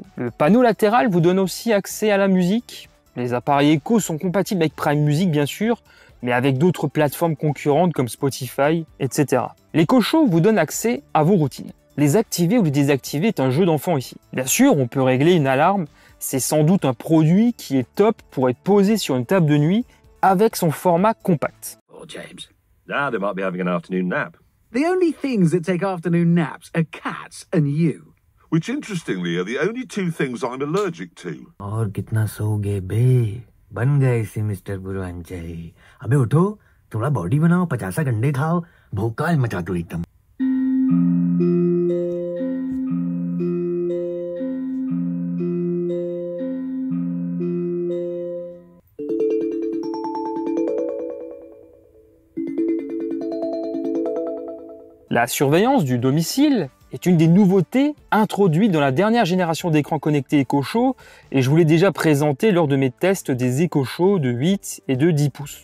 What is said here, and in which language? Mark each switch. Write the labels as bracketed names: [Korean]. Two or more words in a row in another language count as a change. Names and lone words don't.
[French] Le panneau latéral vous donne aussi accès à la musique. Les appareils Echo sont compatibles avec Prime Music bien sûr, mais avec d'autres plateformes concurrentes comme Spotify, etc. L'EcoShow vous donne accès à vos routines. Les activer ou les désactiver est un jeu d'enfant ici. Bien sûr, on peut régler une alarme. C'est sans doute un produit qui est top pour être posé sur une table de nuit avec son format compact. [English] Oh, James. Now they might be having an afternoon nap. The only things that take afternoon naps are cats and you. Which, interestingly, are the only two things I'm allergic to. [Hindi] और कितना सोओगे बे? बन गए सी मिस्टर पूर्वांचल. अबे उठो, थोड़ा बॉडी बनाओ, 50 अंडे खाओ, भोकाल मचा दो एकदम. [French] La surveillance du domicile est une des nouveautés introduites dans la dernière génération d'écrans connectés EcoShow et je vous l'ai déjà présenté lors de mes tests des EcoShow de 8 et de 10 pouces.